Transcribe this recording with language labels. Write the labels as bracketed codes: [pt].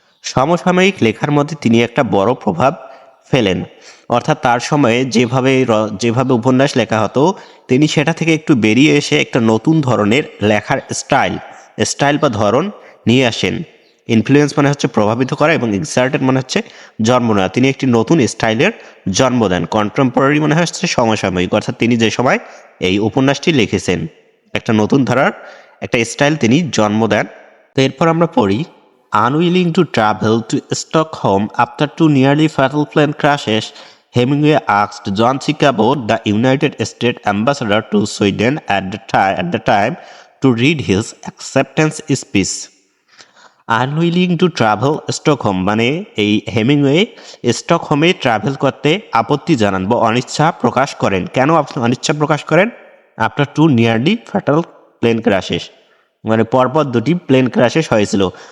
[bn] সমসাময়িক লেখার মধ্যে তিনি একটা বড় প্রভাব ফেলেন, অর্থাৎ তার সময়ে যেভাবে উপন্যাস লেখা হতো তিনি সেটা থেকে একটু বেরিয়ে এসে একটা নতুন ধরনের লেখার স্টাইল বা ধরন নিয়ে আসেন। ইনফ্লুয়েন্স মানে হচ্ছে প্রভাবিত করা, এবং এক্সার্টেড মানে হচ্ছে জন্ম নেওয়া। তিনি একটি নতুন স্টাইলের জন্ম দেন। কন্টেম্পোরারি মানে হচ্ছে সমসাময়িক, অর্থাৎ তিনি যে সময় এই উপন্যাসটি লিখেছেন একটা নতুন ধারার একটা স্টাইল তিনি জন্ম দেন। তো এরপর আমরা পড়ি। [en] Unwilling to travel to Stockholm after 2 nearly fatal plane crashes, Hemingway asked John Chicago, the United States ambassador to Sweden at the time, to read his acceptance speech. Unwilling to travel Stockholm [bn] মানে এই Hemingway স্টকহোমে travel করতে আপত্তি জানান বা অনিচ্ছা প্রকাশ করেন। কেন অনিচ্ছা প্রকাশ করেন? [en] after 2 nearly fatal plane crashes, [bn] মানে পরপর 2টি প্লেন ক্র্যাশেস হয়েছিল।